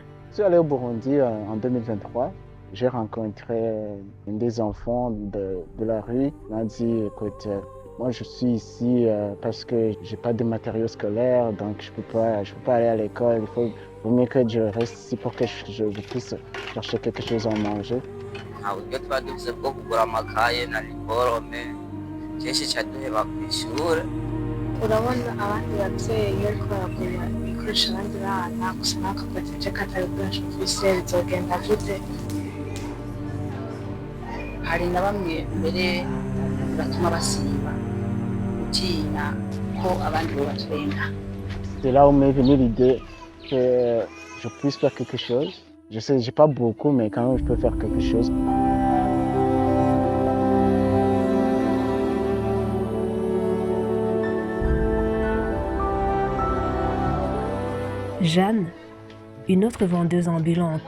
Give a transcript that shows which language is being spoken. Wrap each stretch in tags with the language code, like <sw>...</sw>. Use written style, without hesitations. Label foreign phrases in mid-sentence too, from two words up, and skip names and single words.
<fr>Je suis allé au Burundi en 2023. J'ai rencontré des enfants de la rue. Ils m'ont dit, écoute, moi je suis ici parce que j'ai pas de matériaux scolaires, donc je peux pas aller à l'école. Vaut mieux que je reste ici pour que je puisse chercher quelque chose à manger.</fr> <rn>urabona abandi babyeyi bariko baragura ibikoresho abandi bana gusa natwe ugateje ko atari ibikoresho ufise bizogenda gute. Hari na bamwe mbere batuma basiba gutinya ko abandi bobatwenga.</rn> <fr>C'est là où m'est venue l'idée que je puisse faire quelque chose. Je sais, j'ai pas beaucoup, mais quand même je peux faire quelque chose. Jeanne, une autre vendeuse ambulante.</fr>